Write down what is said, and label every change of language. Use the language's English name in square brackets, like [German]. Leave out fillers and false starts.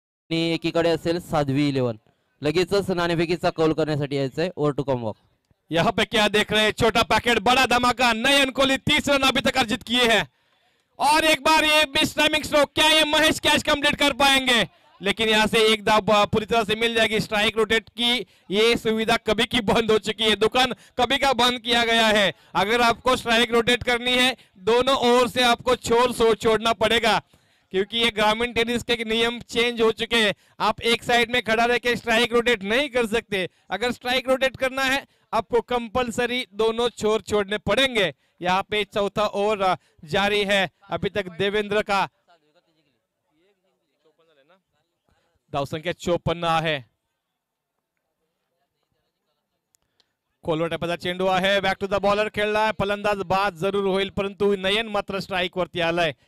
[Marathi] आणि एकीकडे असेल साध्वी 11. लगेचच नाणेफेकीचा कौल करण्यासाठी यायचंय. [English] Over to कम वॉक. [Hindi] यहाँ पे क्या देख रहे हैं, छोटा पैकेट बड़ा धमाका. नयन कोहली 30 रन अभी तक अर्जित किए हैं और एक बार ये मिस टाइमिंग स्ट्रोक, क्या ये महेश कैच कंप्लीट कर पाएंगे? लेकिन यहाँ से एक दाव पूरी तरह से मिल जाएगी. स्ट्राइक रोटेट की ये सुविधा कभी की बंद हो चुकी है, दुकान कभी का बंद किया गया है. अगर आपको स्ट्राइक रोटेट करनी है दोनों ओर से आपको छोड़ना पड़ेगा क्योंकि ये ग्रामीण टेनिस के नियम चेंज हो चुके हैं. आप एक साइड में खड़ा रह के स्ट्राइक रोटेट नहीं कर सकते. अगर स्ट्राइक रोटेट करना है आपको कंपलसरी दोनों छोर छोड़ने पड़ेंगे. यहाँ पे चौथा ओवर जारी है. अभी तक देवेंद्र का [Marathi] धावसंख्या 54 आहे. खोलवर टप्प्याचा चेंडू आहे. [English] back to the bowler [Marathi] खेळलाय. फलंदाज बाद जरूर होईल परंतु नयन मात्र स्ट्राइक वरती आलाय.